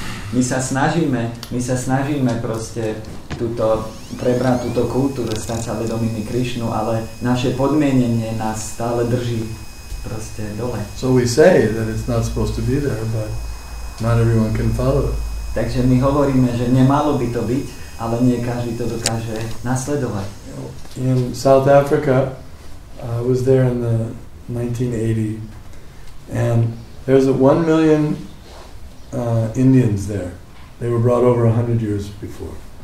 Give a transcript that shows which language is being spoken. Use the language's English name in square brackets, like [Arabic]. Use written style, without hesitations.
[Slovak] My sa snažíme proste prebrať túto kultúru, stať sa vedomými Krishnu, ale naše podmienenie nás stále drží proste dole. [English] So we say that it's not supposed to be there, but not everyone can follow it. [Slovak] Takže my hovoríme, že nemalo by to byť, ale nie každý to dokáže nasledovať. [English] In South Africa, I was there in the 1980, and there's 1 million Indians there. They were brought over 100 years before.